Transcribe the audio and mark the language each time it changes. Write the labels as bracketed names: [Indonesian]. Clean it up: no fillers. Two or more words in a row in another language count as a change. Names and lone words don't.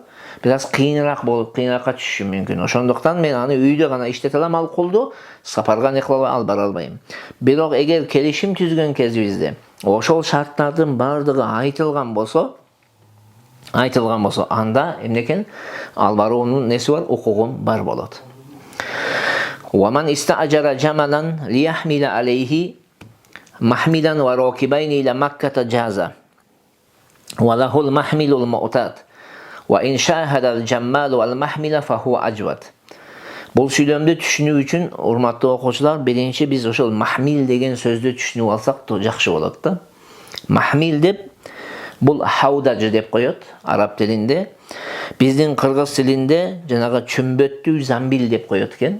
[Kyrgyz] Бир аз кыйыныраак болуп, кыйынакка түшүшүм мүмкүн. Ошондуктан мен аны үйдө гана иштете алам, ал кулду сапарга не кыла алып бара албайм. Бирок эгер келишим түзгөн кезибизде ошол шарттардын бардыгы айтылган болсо, анда эмне экен? Ал баруунун неси бар? Укугум бар болот. [Arabic] ومن استأجر جملا ليحمل عليه محملا وراكبين إلى مكة جاز وله المحمل المعتاد وإن شاهد الجمال والمحمل فهو أجود. [Kyrgyz] Бул сүйлөмдү түшүнүү үчүн, урматтуу окуучулар, биринчи биз ошол махмил деген сөздү түшүнүп алсак жакшы болот да. Махмил деп бул хаудаж деп коет араб тилинде. Биздин кыргыз тилинде жанагы чүмбөттүү замбил деп коет экен.